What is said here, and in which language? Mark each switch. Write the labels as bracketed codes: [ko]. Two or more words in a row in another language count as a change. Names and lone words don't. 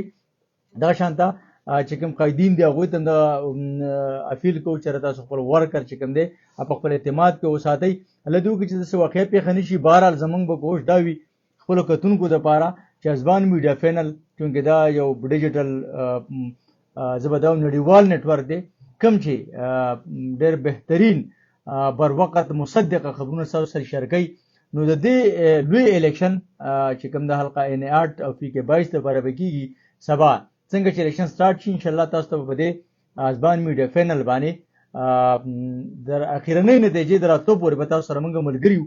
[ps] دا شان ته چې کوم قایدین دي هغوی ته هم د اپیل کوو چې تاسو خپل ورکر چې کوم دی په خپل اعتماد کې وساتئ. الله دې وکړي چې داسې واقعه پېښه نه شي. بهرحال زموږ به کوشش دا وي خپلو کتونکو دپاره چې حسبان [en] media panel [ps] چونکې دا یو ډیجیټل زه به دا نړیوال نیټورک دی کوم چې ډېر بهترین بر وقت مصدقه خبرونه ستاسو سره شیر کوي. نو د دې لوی الیکشن چې کوم د حلقه ان 8 او پی کې 22 دپاره به کېږي سبا څنګه چې الیکشن سټارټ شي انشاءالله تاسو ته په دې حسبان [en] media panel [ps] باندې در اخرنۍ نتیجې د راتلو پورې به تاسو سره موږ ملګري یو.